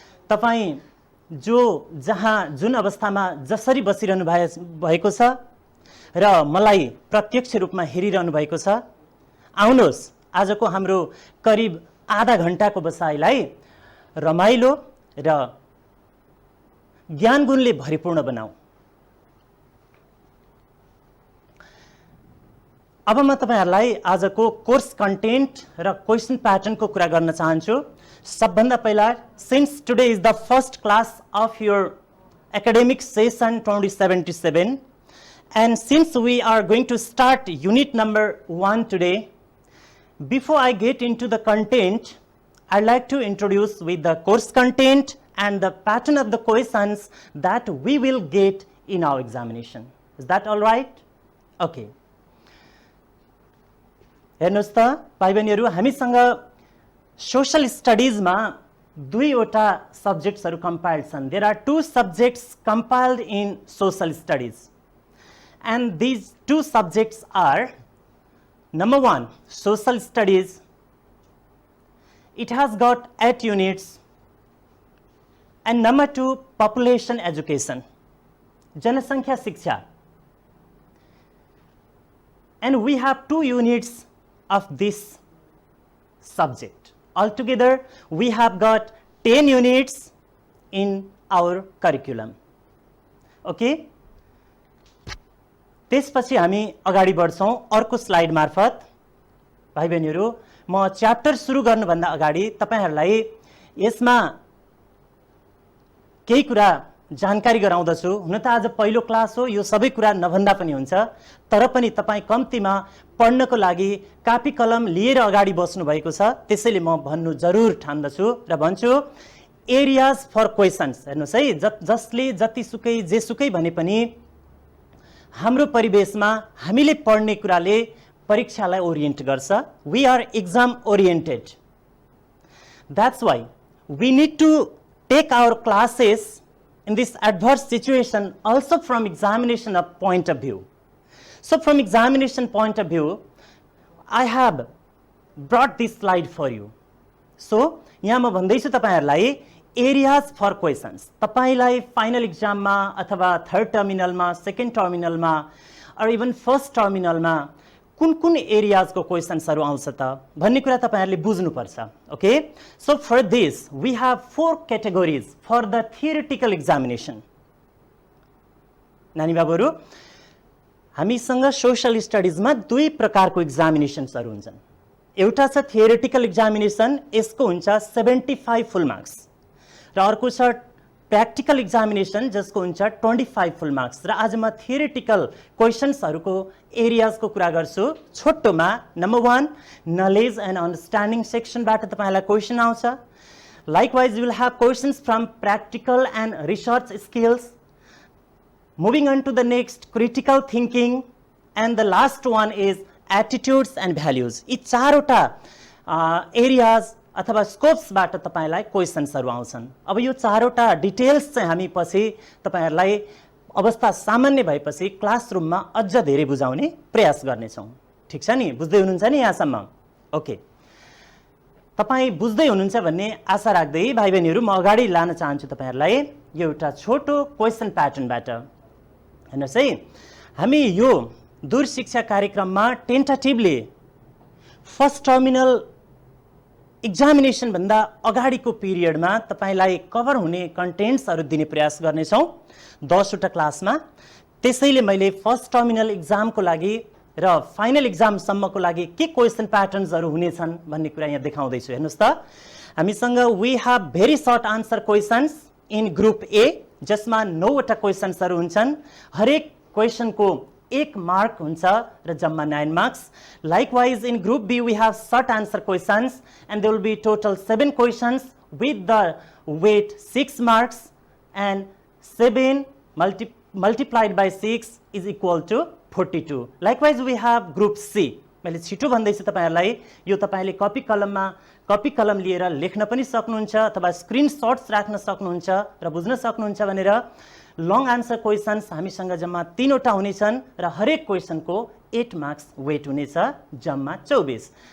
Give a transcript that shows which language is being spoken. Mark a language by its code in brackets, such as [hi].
[ne] तपाई जो जहाँ जुन अवस्थामा जसरी बसिरहनु भएको छ र मलाई प्रत्यक्ष रूपमा हेरिरहनु भएको छ, आउनुहोस् आजको हाम्रो करिब आधा घण्टाको बसाइलाई रमाइलो र ज्ञानगुणले भरिपूर्ण बनाऊ। अब म तपाईहरुलाई आजको कोर्स कन्टेन्ट र क्वेशन प्याटर्नको कुरा गर्न चाहन्छु। सबभन्दा पहिला, [en] Since today is the first class of your academic session 2077 and since we are going to start unit number 1 today, before I get into the content, I'd like to introduce with the course content and the pattern of the questions that we will get in our examination. Is that all right? Okay. [ne] हेर्नुस् त भाइ बहिनीहरु, हामीसँग social स्टडीजमा दुईवटा सब्जेक्ट्सहरु compiled छन्. [en] There are two subjects compiled in social studies. And these two subjects are, number 1, social studies. It has got 8 units. And number 2, population education, Janasankhya Shiksha. And we have 2 units of this subject. Altogether, we have got 10 units in our curriculum. Okay? [ne] त्यसपछि हामी अगाडि बढ्छौं अर्को slide मार्फत. भाइ बहिनीहरु, म chapter सुरु गर्नुभन्दा अगाडि तपाईहरुलाई यसमा केही कुरा जानकारी गराउँदछु. हुन त आज पहिलो क्लास हो, यो सबै कुरा नभन्दा पनि हुन्छ, तर पनि तपाई कम्तीमा पढ्नको लागि कापी कलम लिएर अगाडि बस्नु भएको छ. त्यसैले म भन्नु जरुर ठान्दछु र भन्छु, [en] Areas for questions. [ne] हेर्नुस् है, जसले जतिसुकै जेसुकै भने पनि हाम्रो परिवेशमा हामीले पढ्ने कुराले परीक्षालाई ओरिएन्ट गर्छ. [en] We are exam oriented. That's why we need to take our classes in this adverse situation also from examination of point of view. So from examination point of view, I have brought this slide for you. [ne] So यहाँ म भन्दैछु तपाईहरुलाई [en] Areas for questions. [ne] तपाईलाई final एक्जाममा अथवा third टर्मिनलमा, second टर्मिनलमा [en] or even [ne] first टर्मिनलमा कुन कुन एरियाजको क्वेशन्सहरु आउँछ त भन्ने कुरा तपाईहरुले बुझ्नु पर्छ. [en] Okay, so for this we have 4 categories for the theoretical examination. [ne] नानी बाबुहरु, हामीसँग सोशल स्टडीजमा 2 प्रकारको एक्जामिनेसन्सहरु हुन्छन्. एउटा छ थियोरेटिकल एक्जामिनेसन, यसको हुन्छ 75 फुल मार्क्स, र अर्को छ प्र्याक्टिकल एक्जामिनेसन जसको हुन्छ 25 फुल मार्क्स. र आज म थियोरेटिकल क्वेशन्सहरुको एरियाजको कुरा गर्छु. छोटोमा नम्बर 1, नलेज एन्ड अन्डरस्ट्यान्डिङ सेक्सनबाट तपाईहरुलाई क्वेशन आउँछ. [en] Likewise you will have questions from practical and research skills. Moving on to the next, critical thinking, and the last one is attitudes and values. [ne] यी चारवटा areas अथवा स्कोप्सबाट तपाईलाई क्वेशन्सहरु आउँछन्. अब यो चारवटा डिटेल्स चाहिँ हामी पछि तपाईहरुलाई अवस्था सामान्य भएपछि क्लासरुममा अझ धेरै बुझाउने प्रयास गर्नेछौं. ठीक छ नि? बुझ्दै हुनुहुन्छ नि यहाँसम्म? ओके, तपाई बुझ्दै हुनुहुन्छ भन्ने आशा राख्दै भाइ बहिनीहरु, म अगाडि लान चाहन्छु तपाईहरुलाई यो एउटा छोटो क्वेशन प्याटर्नबाट. हेर्नुस् है, हामी यो दूर शिक्षा कार्यक्रममा टेन्टेटिभली फर्स्ट टर्मिनल एक्जामिनेसन भन्दा अगाडिको पिरियडमा तपाईलाई कभर हुने कन्टेन्ट्सहरु दिने प्रयास गर्नेछौं 10 वटा क्लासमा. त्यसैले मैले फर्स्ट टर्मिनल एक्जामको लागि र फाइनल एक्जाम सम्मको लागि के क्वेशन प्याटर्न्सहरु हुनेछन् भन्ने कुरा यहाँ देखाउँदै छु. हेर्नुस् त, हामीसँग [en] we have very short answer questions in group A, [ne] जसमा 9 वटा क्वेशन्सहरु हुन्छन्. हरेक क्वेशनको 1 मार्क हुन्छ र जम्मा 9 marks. [en] Likewise, in Group B, we have short answer questions, and there will be total 7 questions with the weight 6 marks, and 7 multiplied by 6 is equal to 42. Likewise, we have Group C. [ne] मैले छिटो भन्दैछु तपाईहरुलाई, यो तपाईले copy कलम लिएर लेख्न पनि सक्नुहुन्छ अथवा स्क्रिनशट्स राख्न सक्नुहुन्छ र बुझ्न सक्नुहुन्छ भनेर. लङ आन्सर क्वेशन्स हामीसँग जम्मा 3 वटा हुनेछन् र हरेक क्वेशनको 8 मार्क्स वेट हुनेछ, जम्मा 24.